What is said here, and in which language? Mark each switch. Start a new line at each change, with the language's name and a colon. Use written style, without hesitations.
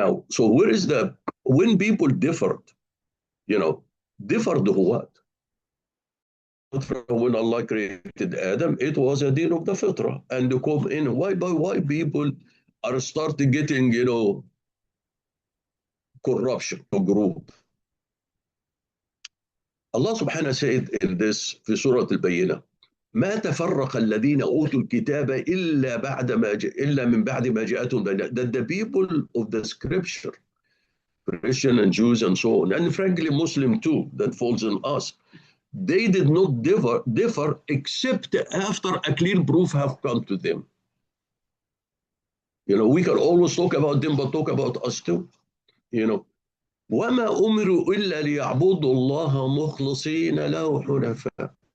English: So where is when people differed, differed what? When Allah created Adam, it was a deen of the fitrah. And to come in, why people are starting getting, corruption, a group. Allah subhanahu said in this,
Arabic: في سورة البينة, ما تفرق الذين أوتوا الكتاب إلا من بعد ما جاءتهم.
English: That the people of the scripture, Christian and Jews and so on, and frankly Muslim too, that falls on us, they did not differ except after a clear proof have come to them. We can always talk about them, but talk about us too.
Arabic: وما أمروا إلا ليعبدوا الله مخلصين له حنفاء.